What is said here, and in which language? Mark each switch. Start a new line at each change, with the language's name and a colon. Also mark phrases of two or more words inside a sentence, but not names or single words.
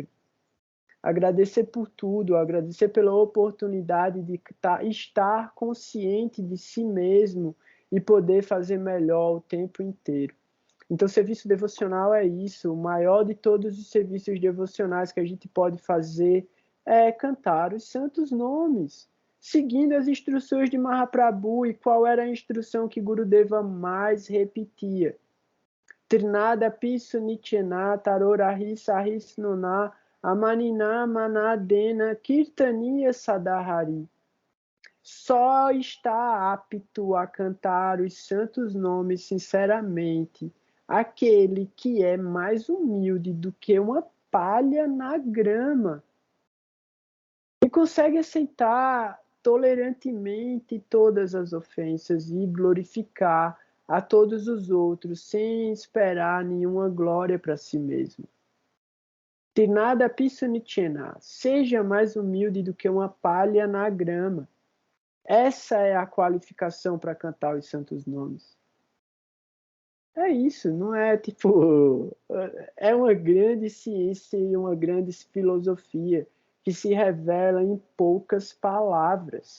Portuguese: Agradecer por tudo, agradecer pela oportunidade de estar consciente de si mesmo e poder fazer melhor o tempo inteiro. Então, o serviço devocional é isso. O maior de todos os serviços devocionais que a gente pode fazer é cantar os santos nomes, seguindo as instruções de Mahaprabhu. E qual era a instrução que Gurudeva mais repetia?
Sanskrit: Trinada pisu nityana tarorahi sahisnuna amanina manadena kirtaniya sadahari.
Portuguese: Só está apto a cantar os santos nomes sinceramente aquele que é mais humilde do que uma palha na grama e consegue aceitar tolerantemente todas as ofensas e glorificar a todos os outros sem esperar nenhuma glória para si mesmo.
Sanskrit: Tinada pisunichena,
Portuguese: seja mais humilde do que uma palha na grama. Essa é a qualificação para cantar os santos nomes. É isso, não é tipo... É uma grande ciência e uma grande filosofia que se revela em poucas palavras.